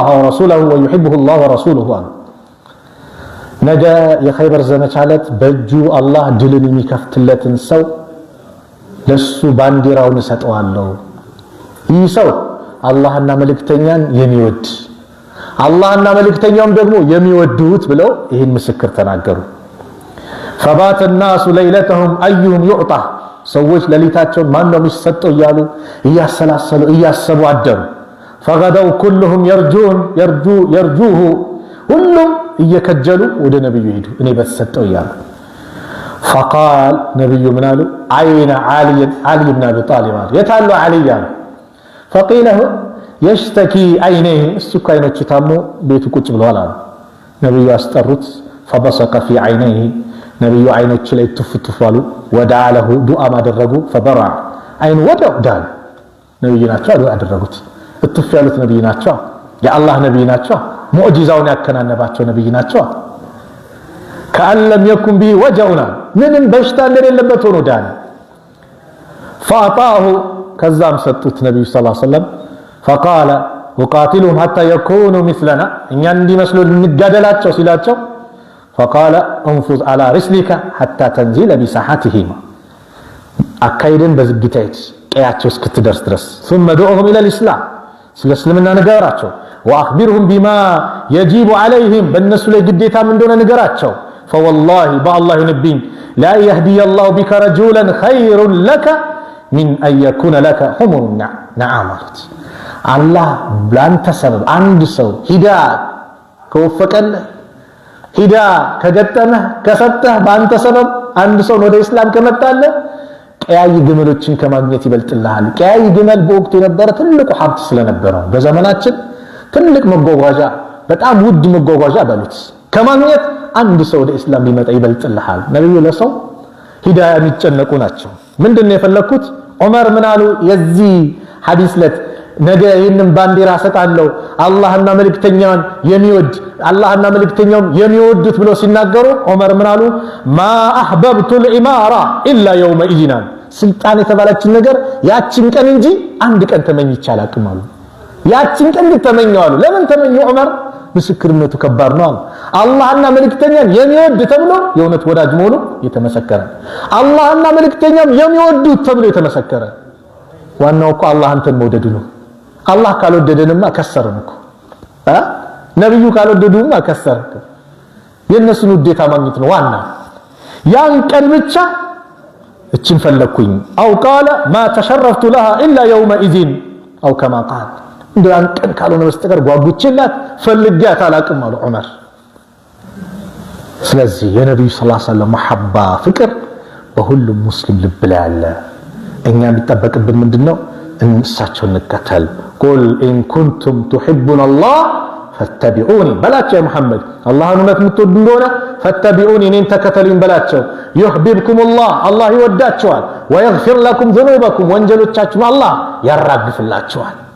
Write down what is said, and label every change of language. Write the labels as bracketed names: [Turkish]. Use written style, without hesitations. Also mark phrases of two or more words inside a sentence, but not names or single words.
[Arabic] ورسوله ويحبه الله ورسوله [Amharic] አሉ። ነገ የኸይበር ዘመቻ ዕለት በእጁ አላህ ድልን የሚከፍትለትን ሰው ለሱ ባንዲራውን እሰጠዋለሁ። ይህ ሰው አላህና መልእክተኛን የሚወድ አላህና መልእክተኛውም ደግሞ የሚወዱት ብለው ይህን ምስክር ተናገሩ። [Arabic] فبات الناس ليلتهم ايهم يعطى [Amharic] ሰዎች ሌሊታቸውን ማን ነው የሚሰጠው እያሉ እያሰላሰሉ እያሰቡ አደሩ። [Arabic] فغدوا كلهم [Amharic] يرجوه ሁሉም እየከጀሉ ወደ ነብዩ ሄዱ እኔ በተሰጠው እያሉ። فقال ነብዩ ምን አሉ? አይነ علي بن ابي طالب የታሉ علي ያሉ። [Arabic] فقيل يشتكي عينيه [Amharic] እሱ አይኖቹ ታሞ ቤቱ ቁጭ ብለዋል አሉ። ነብዩ አስጠሩት። [Arabic] فبصق في عينيه [Amharic] ነብዩ አይኖቹ ላይ ተፍተፋሉ። [Arabic] ودعا له [Amharic] ዱዓ ማደረጉ። فبرع አይኑ ወዳው ዳን። ነብዩ ናቸው ዱዓ አደረጉት። እትፍ ያሉት ነብዩ ናቸው። የአላህ ነብይ ናቸው። ሙዕጂዛውን ያከናነባቸው ነብይ ናቸው። [Arabic] كأن لم يكن به وجعنا [Amharic] ምንም በሽታ እንደሌለበት ሆኖ ዳን። [Arabic] فأعطاه [Amharic] ከዛም ሰጡት ነብዩ [Arabic] صلى الله عليه وسلم። فقال وقاتلهم حتى يكونوا مثلنا [Amharic] እኛን እንዲመስሉ እንጋደላቸው ሲላቸው [Arabic] فقال انفذ على رسلك حتى تنزل بساحتهم [Amharic] አካይደን በዝግታይት ቀያቸው እስክትደርስ ድረስ [Arabic] ثم دعوهم الى الاسلام [Amharic] ስለ እስልምና ንገራቸው። [Arabic] واخبرهم بما يجب عليهم [Amharic] በእነሱ ላይ ግዴታ ምን እንደሆነ ንገራቸው። [Arabic] فوالله بالله ينبين لا يهدي الله بك رجلا خير لك من ان يكون لك حمر نعام الله [Amharic] ላንተ ሰበብ አንድ ሰው ሂዳ ከወፈቀልህ ሂዳ ከገጠመህ ከሰጠህ በአንተ ሰበብ አንድ ሰው ወደ እስላም ከመጣለህ ቀያይ ግመሎችን ከማግኘት ይበልጥልሃል። ቀያይ ግመል በወቅቱ የነበረ ትልቁ ሀብት ስለነበረው በዘመናችን ትልቅ መጓጓዣ በጣም ውድ መጓጓዣ በሉት ከማግኘት አንድ ሰው ወደ እስላም ቢመጣ ይበልጥልሃል። ነብዩ ለሰው ሂዳያ የሚጨነቁ ናቸው። ምንድነው የፈለኩት? ዑመር ምን አሉ? የዚህ ሐዲስ ለት ነገ ይህንን ባንዲራ ሰጣለሁ አላህና መልእክተኛውን የሚወድ አላህና መልእክተኛውን የሚወዱት ብለው ሲናገሩ ዑመር ምን አሉ? [Arabic] ما أحببت الاماره الا يوم اذن [Amharic] ስልጣን የተባለችን ነገር ያችን ቀን እንጂ አንድ ቀን ተመኝቼ አላቅም አሉ። ያችን ቀን ተመኘው አሉ። ለምን ተመኙ ዑመር? ምስክርነቱ ከባድ ነው አሉ። አላህና መልእክተኛን የሚወድ ተብሎ የእውነት ወዳጅ መሆኑ የተመሰከረ አላህና መልእክተኛም የሚወዱት ተብሎ የተመሰከረ ዋናው እኮ አላህ አንተን መውደዱ ነው። አላህ ካልወደደንማ ከሰርን እኮ ነብዩ ካልወደዱማ ከሰርን። የነሱን ውዴታ ማግኘት ነው ዋና። ያን ቀን ብቻ እችን ፈለኩኝ [Arabic] أو قال ما تشرفت لها الا يوم اذن او كما قال [Amharic] እንደን ቀን ካልሆነ በስተቀር ጓጉችላት ፈልጋት አላቅም አሉ ዑመር። ስለዚህ የነብዩ [Arabic] صلى الله عليه وسلم [Amharic] መሐባ ፍቅር በሁሉም ሙስሊም ልብ ላይ አለ። እኛ የሚጠበቅብን ምንድነው? እንሳቸውን እንከተል። [Arabic] قل إن كنتم تحبون الله فاتبعوني [Amharic] በላቸው ያ መሐመድ አላህን እውነት የምትወዱ እንደሆነ فاتبعوني እኔን ተከተሉኝ በላቸው። [Arabic] يحببكم الله [Amharic] አላህ ይወዳችኋል። [Arabic] ويغفر لكم ذنوبكم [Amharic] ወንጀሎቻችሁን አላህ ያራግፍላችኋል።